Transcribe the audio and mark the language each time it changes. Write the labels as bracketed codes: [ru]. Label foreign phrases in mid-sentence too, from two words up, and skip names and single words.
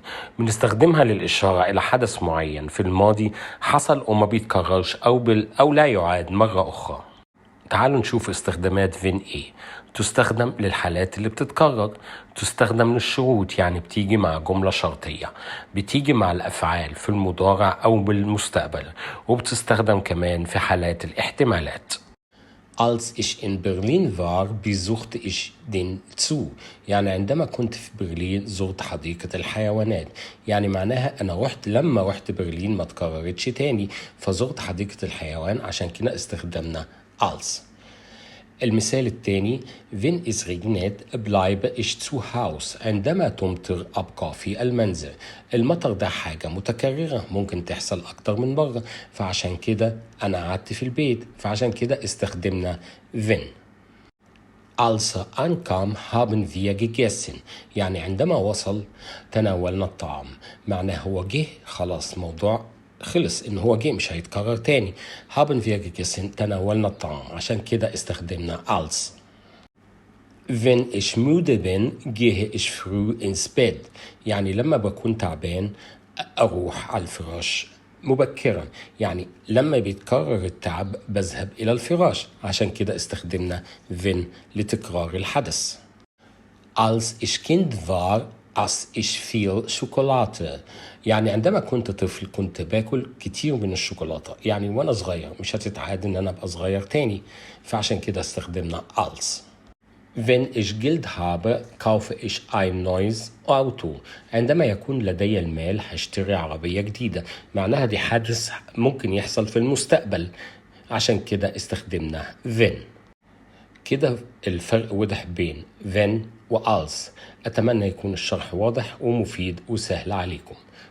[ar] بنستخدمها للإشارة إلى حدث معين في الماضي حصل وما بيتكررش أو لا يعاد مرة أخرى. تعالوا نشوف استخدامات فين ايه. تستخدم للحالات اللي بتتكرر. تستخدم للشروط، يعني بتيجي مع جملة شرطية. بتيجي مع الأفعال في المضارع أو بالمستقبل. وبتستخدم كمان في حالات الاحتمالات. [de] Als ich in Berlin war, besuchte ich den Zoo. [ar] يعني عندما كنت في برلين زرت حديقة الحيوانات. يعني معناها لما رحت برلين ما تكررتش تاني، فزرت حديقة الحيوان، عشان كده استخدمنا als. المثال الثاني: [de] wenn es regnet bleibe ich zu Hause. [ar] عندما تمطر أبقى في المنزل. المطر ده حاجة متكررة ممكن تحصل أكتر من مرة، فعشان كده أنا قعدت في البيت، فعشان كده استخدمنا wenn. [de] Als er ankam haben wir gegessen. [ar] يعني عندما وصل تناولنا الطعام. معناه هو جه، خلاص موضوع خلص، ان هو جه مش هيتكرر تاني. [de] haben wir gegessen [ar] تناولنا الطعام، عشان كده استخدمنا als. [de] Wenn ich müde bin, gehe ich früh ins Bett. [ar] يعني لما بكون تعبان أروح على الفراش مبكرا. يعني لما بيتكرر التعب بذهب إلى الفراش، عشان كده استخدمنا wenn لتكرار الحدث. [de] Als ich Kind war, aß ich viel Schokolade. [ar] يعني عندما كنت طفل كنت باكل كتير من الشوكولاتة. يعني وانا صغير مش هتتعاد ان انا ابقى صغير تاني، فعشان كده استخدمنا als. [de] Wenn ich Geld habe, kaufe ich ein neues Auto. [ar] عندما يكون لدي المال هشتري عربية جديدة. معناها دي حادث ممكن يحصل في المستقبل، عشان كده استخدمنا wenn. كده الفرق وضح بين when و als. أتمنى يكون الشرح واضح ومفيد وسهل عليكم.